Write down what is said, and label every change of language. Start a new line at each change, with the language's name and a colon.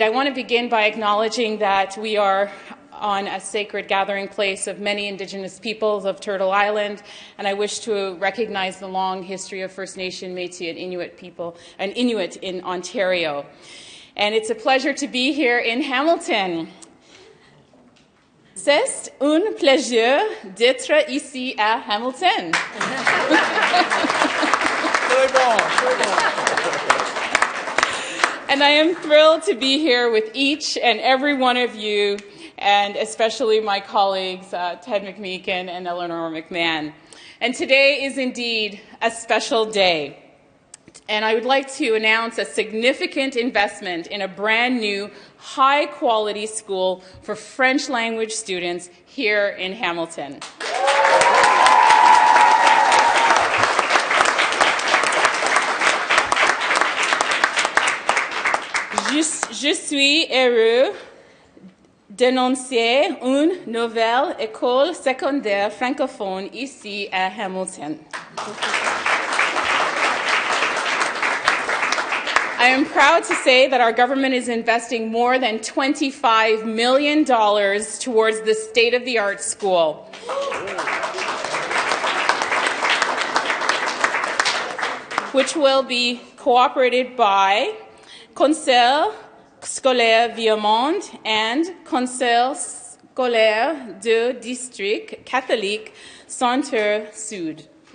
English: I want to begin by acknowledging that we are on a sacred gathering place of many Indigenous peoples of Turtle Island, and I wish to recognize the long history of First Nation, Métis, and Inuit people, and Inuit in Ontario. And it's a pleasure to be here in Hamilton.
French: C'est un plaisir d'être ici à Hamilton.
English: And I am thrilled to be here with each and every one of you, and especially my colleagues, Ted McMeekin and Eleanor McMahon. And today is indeed a special day. And I would like to announce a significant investment in a brand new, high-quality school for French language students here in Hamilton.
French: Je suis heureux d'annoncer une nouvelle école secondaire francophone ici à Hamilton.
English: I am proud to say that our government is investing more than $25 million towards this state-of-the-art school. Which will be cooperated by Conseil scolaire Vieux-Monde and Conseil scolaire du district catholique Centre-Sud.